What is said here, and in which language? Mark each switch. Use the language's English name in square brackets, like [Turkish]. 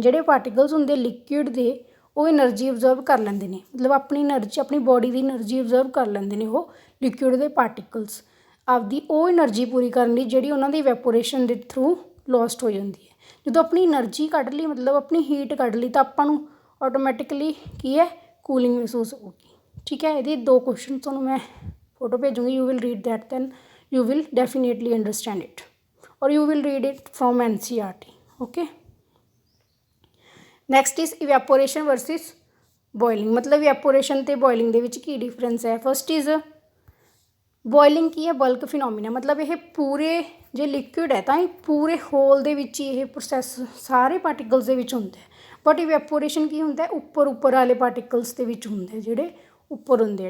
[Punjabi] ਜਿਹੜੇ ਪਾਰਟੀਕਲਸ ਹੁੰਦੇ ਲਿਕੁਇਡ ਦੇ ਉਹ ਐਨਰਜੀ ਓਬਜ਼ਰਵ ਕਰ ਲੈਂਦੇ ਨੇ, ਮਤਲਬ ਆਪਣੀ ਐਨਰਜੀ, ਆਪਣੀ ਬੋਡੀ ਦੀ ਐਨਰਜੀ ਓਬਜ਼ਰਵ ਕਰ ਲੈਂਦੇ ਨੇ ਉਹ ਲਿਕੁਇਡ ਦੇ ਪਾਰਟੀਕਲਸ, ਆਪਦੀ ਉਹ ਐਨਰਜੀ ਪੂਰੀ ਕਰਨ ਲਈ ਜਿਹੜੀ ਉਹਨਾਂ ਦੀ ਇਵੈਪੋਰੇਸ਼ਨ ਦੇ ਥਰੂ ਲੋਸਟ ਹੋ ਜਾਂਦੀ ਹੈ। ਜਦੋਂ ਆਪਣੀ એનર્ਜੀ ਕੱਢ ਲਈ ਮਤਲਬ ਆਪਣੀ ਹੀਟ ਕੱਢ ਲਈ ਤਾਂ ਆਪਾਂ ਨੂੰ ਆਟੋਮੈਟਿਕਲੀ ਕੀ ਹੈ ਕੂਲਿੰਗ ਮਹਿਸੂਸ ਹੋਊਗੀ। ਠੀਕ ਹੈ, ਇਹਦੇ 2 ਕੁਐਸਚਨ ਤੁਹਾਨੂੰ ਮੈਂ photo ਭੇਜੂੰਗੀ, [English] You will read that then you will definitely understand it or you will read it from NCERT. okay, next is evaporation versus boiling। [Punjabi] मतलब evaporation ਤੇ boiling ਦੇ ਵਿੱਚ ਕੀ difference ਹੈ। first is boiling ਕੀ ਹੈ ਬਲਕ ਫਿਨੋਮੀਨਾ, ਮਤਲਬ ਇਹ ਪੂਰੇ ਜੇ ਲਿਕੁਇਡ ਹੈ ਤਾਂ ਇਹ ਪੂਰੇ ਹੋਲ ਦੇ ਵਿੱਚ ਹੀ ਇਹ ਪ੍ਰੋਸੈਸ ਸਾਰੇ ਪਾਰਟੀਕਲਸ ਦੇ ਵਿੱਚ ਹੁੰਦਾ ਹੈ। ਬਟ ਇਵੈਪੋਰੇਸ਼ਨ ਕੀ ਹੁੰਦਾ ਉੱਪਰ ਵਾਲੇ ਪਾਰਟੀਕਲਸ ਦੇ ਵਿੱਚ ਹੁੰਦੇ ਜਿਹੜੇ ਉੱਪਰ ਹੁੰਦੇ ਆ।